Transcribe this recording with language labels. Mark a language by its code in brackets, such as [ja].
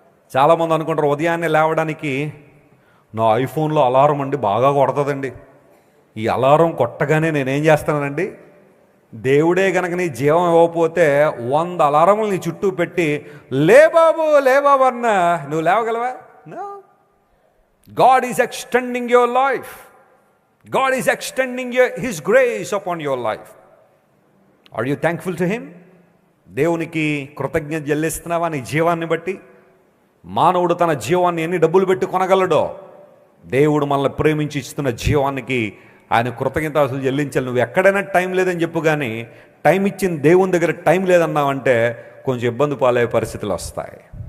[te] చాలామంది అనుకుంటారు ఉదయాన్నే లేవడానికి నా ఐఫోన్లో అలారం అండి బాగా కొడుతుందండి, ఈ అలారం కొట్టగానే నేనేం చేస్తానండి, దేవుడే కనుక నీ జీవం ఇవ్వకపోతే 100 అలారములు నీ చుట్టూ పెట్టి లే బాబు అన్నా నువ్వు లేవగలవా? [en] No. God is extending your life. God is extending His grace upon your life. Are you thankful to Him? [te] దేవునికి కృతజ్ఞత చెల్లిస్తున్నావా నీ జీవాన్ని బట్టి? మానవుడు తన జీవాన్ని ఎన్ని డబ్బులు పెట్టి కొనగలడో, దేవుడు మనల్ని ప్రేమించి ఇస్తున్న జీవానికి ఆయన కృతజ్ఞతాస్తులు చెల్లించాలి. నువ్వు ఎక్కడైనా టైం లేదని చెప్పు, కానీ టైం ఇచ్చిన దేవుని దగ్గర టైం లేదన్నావంటే కొంచెం ఇబ్బంది పాలయ్యే పరిస్థితులు వస్తాయి.